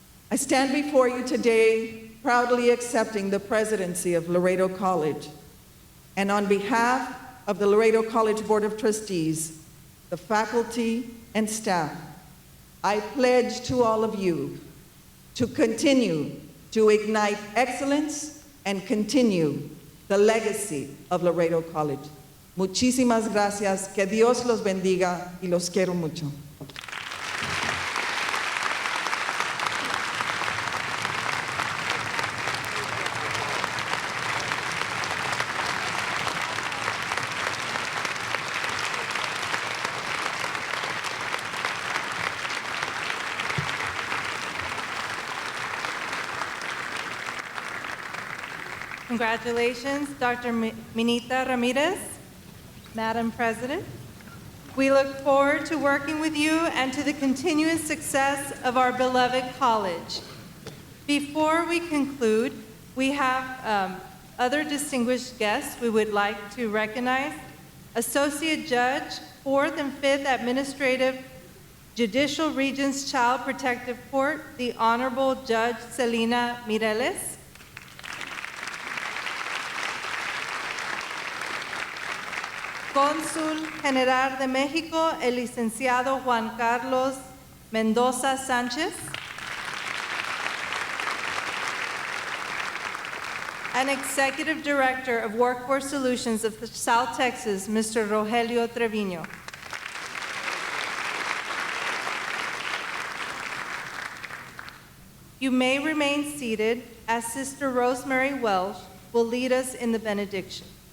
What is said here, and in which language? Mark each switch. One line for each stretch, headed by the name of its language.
English: I stand before you today proudly accepting the presidency of Laredo College, and on behalf of the Laredo College Board of Trustees, the faculty and staff, I pledge to all of you to continue to ignite excellence and continue the legacy of Laredo College.
Spanish: Muchísimas gracias, que Dios los bendiga y los quiero mucho.
English: Congratulations, Dr. Minita Ramirez, Madam President. We look forward to working with you and to the continuous success of our beloved college. Before we conclude, we have other distinguished guests we would like to recognize. Associate Judge, 4th and 5th Administrative Judicial Regions Child Protective Court, the Honorable Judge Celina Mireles.
Spanish: Cónsul General de México, el licenciado Juan Carlos Mendoza Sánchez.
English: And Executive Director of Workforce Solutions of South Texas, Mr. Rogelio Trevino. You may remain seated as Sister Rosemary Welsh will lead us in the benediction.